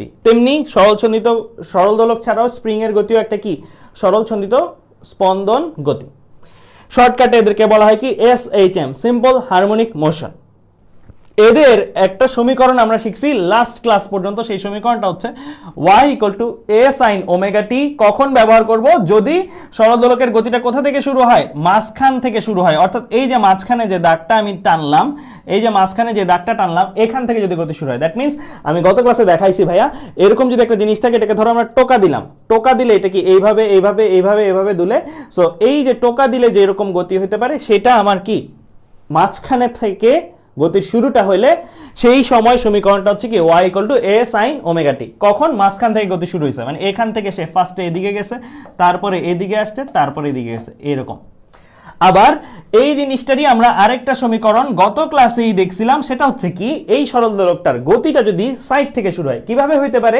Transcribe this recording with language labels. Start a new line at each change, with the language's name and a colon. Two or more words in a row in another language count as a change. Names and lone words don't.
Bangla: তেমনি সরল দোলক ছাড়াও স্প্রিং এর গতিও একটা কি সরল ছন্দিত স্পন্দন গতি। শর্টকাটে এদেরকে বলা হয় কি SHM,
English: simple harmonic motion.
Bangla: এদের একটা সমীকরণ আমরা শিখছি
English: last class
Bangla: পর্যন্ত। সেই সমীকরণটা হচ্ছে
English: y = a sin omega t।
Bangla: কখন ব্যবহার করব? যদি সরল দোলকের গতিটা কোথা থেকে শুরু হয়? মাঝখান থেকে শুরু হয়। অর্থাৎ এই যে মাঝখানে যে দাগটা আমি টানলাম, এখান থেকে যদি গতি শুরু হয়,
English: that means
Bangla: আমি গত ক্লাসে দেখাইছি ভাইয়া, এরকম যদি একটা জিনিস থাকে, এটাকে ধরো আমরা টোকা দিলাম, টোকা দিলে এটা কি এইভাবে দুলে, সো এই যে টোকা দিলে যে এরকম গতি হতে পারে, সেটা আমার কি মাঝখানে থেকে গতির শুরুটা হইলে সেই সময় সমীকরণটা হচ্ছে কি
English: y = a sin omega t।
Bangla: কখন? মাঝখান থেকে গতি শুরু হয়েছে, মানে এখান থেকে সে ফার্স্টে এদিকে গেছে, তারপরে এদিকে আসছে, তারপরে এদিকে গেছে, এরকম। আবার এই জিনিসটারই আমরা আরেকটা সমীকরণ গত ক্লাসেই দেখছিলাম, সেটা হচ্ছে কি এই সরল দোলকটার গতিটা যদি সাইড থেকে শুরু হয়, কিভাবে হইতে পারে?